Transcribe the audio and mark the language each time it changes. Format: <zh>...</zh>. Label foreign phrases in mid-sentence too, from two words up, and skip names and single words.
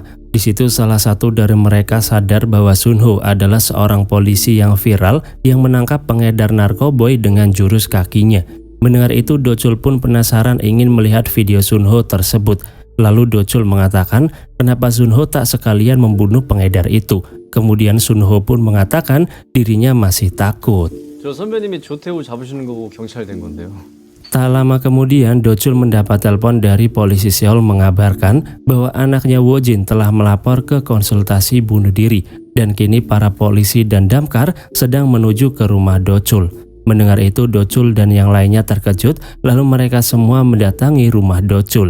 <id>Di situ salah satu dari mereka sadar bahwa Sunho adalah seorang polisi yang viral yang menangkap pengedar narkoboy dengan jurus kakinya. Mendengar itu, Dochul pun penasaran ingin melihat video Sunho tersebut. Lalu Dochul mengatakan kenapa Sunho tak sekalian membunuh pengedar itu. Kemudian Sunho pun mengatakan dirinya masih takut.</id> <ko>저 선배님이 조태우 잡으시는 거고 경찰 된 건데요.</ko> <id>Tak lama kemudian, Dochul mendapat telepon dari polisi Seoul mengabarkan bahwa anaknya Wojin telah melapor ke konsultasi bunuh diri dan kini para polisi dan damkar sedang menuju ke rumah Dochul. Mendengar itu, Dochul dan yang lainnya terkejut, lalu mereka semua mendatangi rumah Dochul.</id>